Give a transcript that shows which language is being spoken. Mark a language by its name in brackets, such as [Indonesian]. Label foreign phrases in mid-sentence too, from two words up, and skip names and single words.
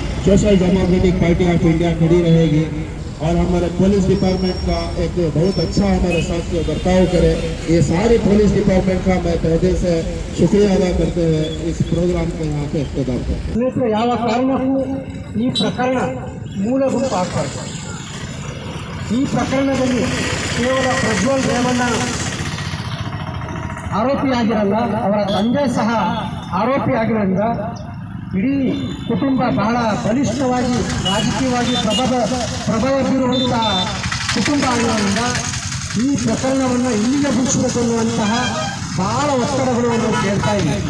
[Hindi] सोशल डेमोक्रेटिक पार्टी ऑफ इंडिया खड़ी रहेगी और हमारे [English] police department [Hindi] का एक बहुत अच्छा हमारे साथ बर्ताव करे। ये सारे [English] police department [Hindi] का मैं तहे दिल से शुक्रिया अदा करते हुए इस प्रोग्राम को यहाँ पे इख्तिताम करते हैं। [Kannada] ಯಾವ ಕಾರಣಕ್ಕೂ ಈ ಪ್ರಕರಣ ಮೂಲ ಗುಂಪು ಆಗ್ಬಾರ್ದು. ಈ ಪ್ರಕರಣದಲ್ಲಿ ಕೇವಲ ಪ್ರಜ್ವಲ್ ರೇವಣ್ಣ ಆರೋಪಿಯಾಗಿರಲ್ಲ, ಅವರ ತಂದೆ ಸಹ ಆರೋಪಿಯಾಗಿರೋದ್ರಿಂದ ಇಡೀ ಕುಟುಂಬ ಬಹಳ ಬಲಿಷ್ಠವಾಗಿ ರಾಜಕೀಯವಾಗಿ ಪ್ರಭಾವ ಬೀರುವಂತಹ ಕುಟುಂಬ ಆಗಿರೋದ್ರಿಂದ ಈ ಪ್ರಕರಣವನ್ನು ಇಲ್ಲಿಗೆ ಮುಗಿಸಬೇಕು ಅನ್ನುವಂತಹ ಬಹಳ ಒತ್ತಡಗಳು ನಾವು ಕೇಳ್ತಾ ಇದ್ದೀವಿ.